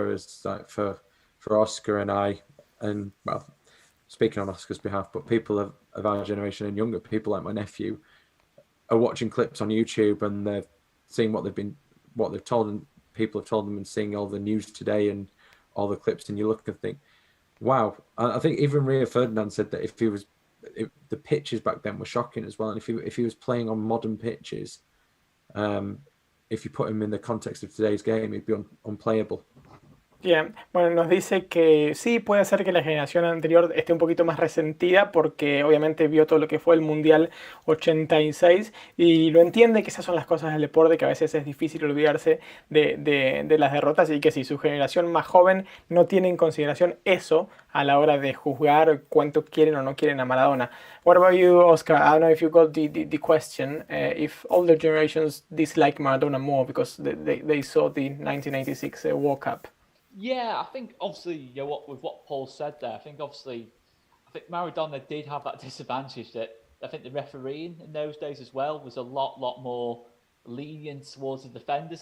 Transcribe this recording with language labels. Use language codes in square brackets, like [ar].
[en] Whereas like for Oscar and I, and well, speaking on Oscar's behalf, but people of our generation and younger, people like my nephew, are watching clips on YouTube, and they're seeing what they've told, and people have told them, and seeing all the news today and all the clips, and you look and think, wow. I think even Rio Ferdinand said that if the pitches back then were shocking as well, and if he was playing on modern pitches, if you put him in the context of today's game, he'd be unplayable. [es] Bien, bueno, nos dice que sí, puede ser que la generación anterior esté un poquito más resentida porque obviamente vio todo lo que fue el Mundial 86 y lo entiende que esas son las cosas del deporte, que a veces es difícil olvidarse de las derrotas y que si su generación más joven no tiene en consideración eso a la hora de juzgar cuánto quieren o no quieren a Maradona. [en] What about you, Oscar? I don't know if you got the question. If older generations dislike Maradona more because they saw the 1986 World Cup. Yeah, I think obviously, with what Paul said there, I think Maradona did have that disadvantage that I think the refereeing in those days as well was a lot more lenient towards the defenders.